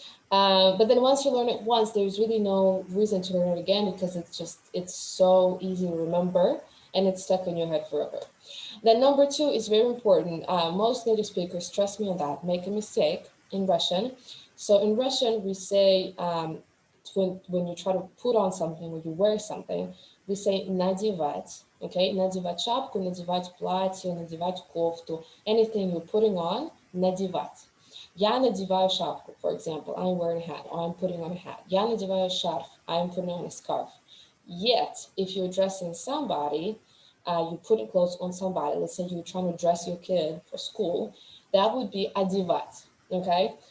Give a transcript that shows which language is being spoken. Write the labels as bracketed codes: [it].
[en] But then once you learn it once, there's really no reason to learn it again, because it's so easy to remember and it's stuck in your head forever. Then number 2 is very important. Most native speakers, trust me on that, make a mistake in Russian. So in Russian, we say, when you try to put on something, when you wear something, we say надевать, okay? [ru] Надевать шапку, надевать платье, надевать кофту, [en] anything you're putting on, [ru] надевать. Я надеваю шапку, [en] for example, I'm wearing a hat, or I'm putting on a hat. [ru] Я надеваю шарф, [en] I'm putting on a scarf. Yet, if you're dressing somebody, you're putting clothes on somebody, let's say you're trying to dress your kid for school, that would be одевать, okay?